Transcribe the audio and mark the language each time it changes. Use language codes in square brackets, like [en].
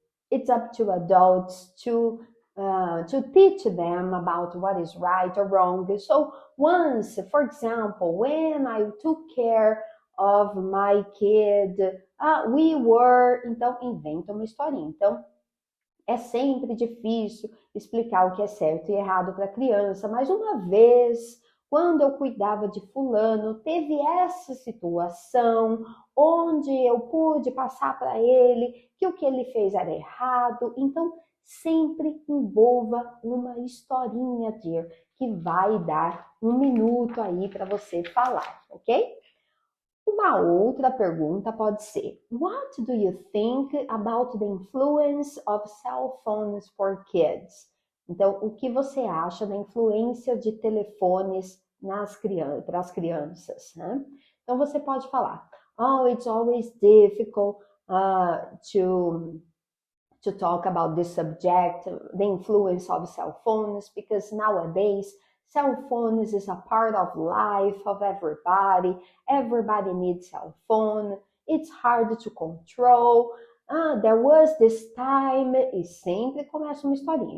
[en] It's up to adults to teach them about what is right or wrong. So, once, for example, when I took care of my kid. We were. [pt] Então, inventa uma historinha. Então, é sempre difícil explicar o que é certo e errado para a criança, mas uma vez, quando eu cuidava de fulano, teve essa situação onde eu pude passar para ele que o que ele fez era errado. Então, sempre envolva uma historinha, dear, que vai dar um minuto aí para você falar, ok? Uma outra pergunta pode ser: [en] What do you think about the influence of cell phones for kids? [pt] Então, o que você acha da influência de telefones para as crianças? Né? Então, você pode falar: [en] Oh, it's always difficult to talk about this subject, the influence of cell phones, because nowadays cell phones is a part of life of everybody. Everybody needs cell phone. It's hard to control. There was this time, [pt] e sempre começa uma historinha.